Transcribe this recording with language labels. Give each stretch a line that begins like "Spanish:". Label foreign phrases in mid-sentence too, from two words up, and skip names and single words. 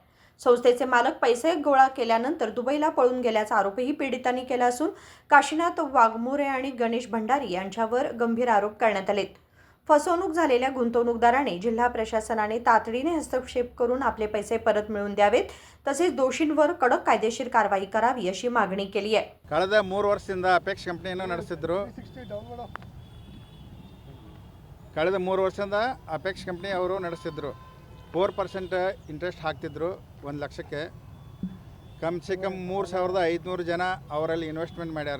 Marathi: संस्थेचे मालक पैसे गोळा केल्यानंतर दुबईला पळून गेल्याचा आरोपही पीडितांनी केला असून काशीनाथ वाघमोरे आणि गणेश भंडारी यांच्यावर गंभीर आरोप करण्यात आलेत. फसवणूक झालेल्या गुंतवणूकदाराने जिल्हा प्रशासनाने तातडीने हस्तक्षेप करून आपले पैसे परत मिळवून द्यावेत, तसेच दोषींवर कडक कायदेशीर कारवाई करावी अशी मागणी केली आहे.
Kannada: ಕಳೆದ 3 ವರ್ಷದಿಂದ ಅಪೆಕ್ಸ್ ಕಂಪನಿಯನ್ನು ನಡೆಸಿದ್ರು. ಕಳೆದ 3 ವರ್ಷದಿಂದ ಅಪೆಕ್ಸ್ ಕಂಪನಿ ಅವರು ನಡೆಸಿದ್ರು. 4% ಇಂಟ್ರೆಸ್ಟ್ ಹಾಕ್ತಿದ್ರು 1 ಲಕ್ಷಕ್ಕೆ.
Hindi: कम से कम
Kannada: 3,500 ಜನ ಅವರಲ್ಲಿ ಇನ್ವೆಸ್ಟ್ಮೆಂಟ್ ಮಾಡ್ಯಾರ.